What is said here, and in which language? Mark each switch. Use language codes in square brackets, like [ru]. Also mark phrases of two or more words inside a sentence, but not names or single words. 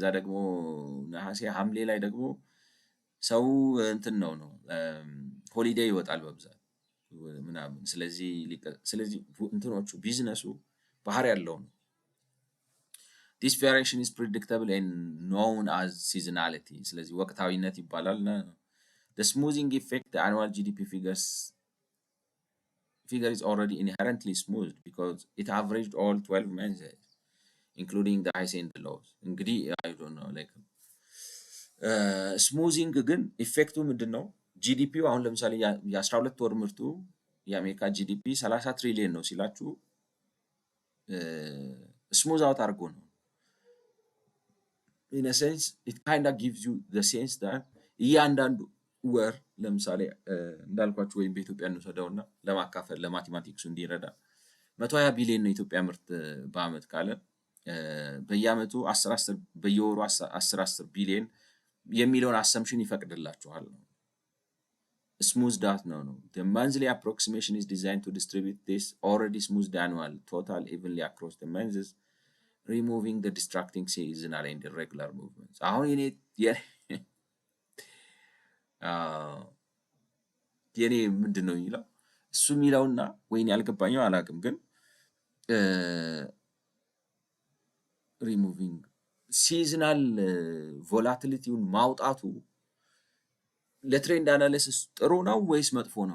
[am] ደግሞ ነሐሴ ሐምሌ ላይ ደግሞ ሰው እንትን ነው ሆሊዴይ ይወጣል በብዛት ምናምን። ስለዚህ እንትኖቹ ቢዝነሱ ባህሪ ያለው ነው። [en] this variation is predictable and known as seasonality። [am] ስለዚህ ወቅታዊነት ይባላል። እና [en] the smoothing effect, the annual GDP figure is already inherently smooth because it averaged all 12 months, including the highs and the lows. [am] እንግዲህ [en] I don't know like [am] ስሙዚንግ ግን ኢፌክቱ ምንድን ነው? ጂዲፒው አሁን ለምሳሌ የ12 ወር ምርቱ የአሜሪካ ጂዲፒ 30 ትሪሊየን ነው ሲላችሁ [en] smooth out [am] አድርጎ ነው። [en] in a sense it kind of gives you the sense that [am] እያንዳንዱ ወር ለምሳሌ እንዳልኳችሁ ወይም በኢትዮጵያ እንውሰደውና ለማካፈል ለማቴማቲክሱ እንዲረዳ 120 ቢሊዮን ነው የኢትዮጵያ ምርት በአመት ካለ በየአመቱ 10 በየወሩ 10 ቢሊዮን የሚለውን አሰምሽን ይፈቅድላችኋል ነው። [en] smooth that [am] ነው። [en] The monthly approximation is designed to distribute this already smoothed annual total evenly across the months, removing the distracting seasonal and irregular movements. [am] አሁን የኔ ምንድን ነው የሚለው እሱ የሚለውና ወይኔ ያልገባኘው አላውቅም፣ ግን [en] removing seasonal volatility [am] ማውጣቱ [en] trend analysis [am] ጥሩ ነው ወይስ መጥፎ ነው?